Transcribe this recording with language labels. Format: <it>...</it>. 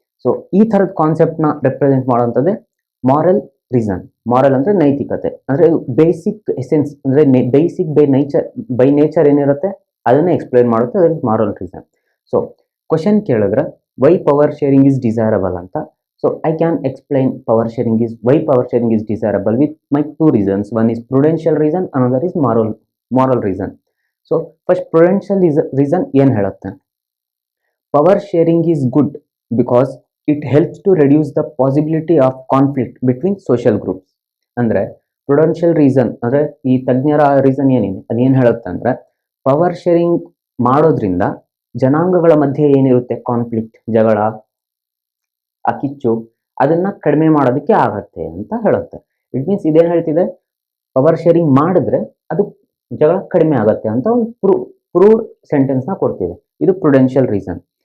<kn>So ಈ ಥರದ ಕಾನ್ಸೆಪ್ಟ್ನ represent ಮಾಡೋವಂಥದ್ದೇ moral reason. Moral ಅಂದರೆ ನೈತಿಕತೆ, ಅಂದರೆ ಬೇಸಿಕ್ ಎಸೆನ್ಸ್, ಅಂದರೆ ಬೇಸಿಕ್ ಬೈ ನೇಚರ್ ಏನಿರುತ್ತೆ ಅದನ್ನೇ ಎಕ್ಸ್ಪ್ಲೈನ್ ಮಾಡುತ್ತೆ, ಅದಕ್ಕೆ ಮಾರಲ್ ರೀಸನ್.</kn> <en>so question</en> <kn>ಕೇಳಿದ್ರೆ</kn> <en>Why power sharing is desirable ಅಂತ. So I can explain why power sharing is desirable with my two reasons. One is prudential reason, another is moral reason. So first prudential reason</en> <kn>ಏನು ಹೇಳುತ್ತೆ?</kn> <en>Power sharing is good because it helps to reduce the possibility of conflict between social groups.</en> <kn>ಅಂದರೆ prudential reason ಅಂದರೆ ಈ ತಜ್ಞರ reason ಏನಿದೆ ಅದೇನು ಹೇಳುತ್ತೆ ಅಂದರೆ, ಪವರ್ ಶೇರಿಂಗ್ ಮಾಡೋದ್ರಿಂದ ಜನಾಂಗಗಳ ಮಧ್ಯೆ ಏನಿರುತ್ತೆ ಕಾನ್ಫ್ಲಿಕ್ಟ್, ಜಗಳ, ಆ ಕಿಚ್ಚು, ಅದನ್ನ ಕಡಿಮೆ ಮಾಡೋದಕ್ಕೆ ಆಗತ್ತೆ ಅಂತ ಹೇಳುತ್ತೆ.</kn> <en>it means</en> <kn>ಇದೇನು ಹೇಳ್ತಿದೆ, ಪವರ್ ಶೇರಿಂಗ್ ಮಾಡಿದ್ರೆ ಅದು ಜಗಳ ಕಡಿಮೆ ಆಗತ್ತೆ ಅಂತ ಒಂದು ಪ್ರೂವ್ಡ್ ಸೆಂಟೆನ್ಸ್ನ ಕೊಡ್ತಿದೆ. ಇದು ಪ್ರುಡೆನ್ಷಿಯಲ್ ರೀಸನ್.</kn>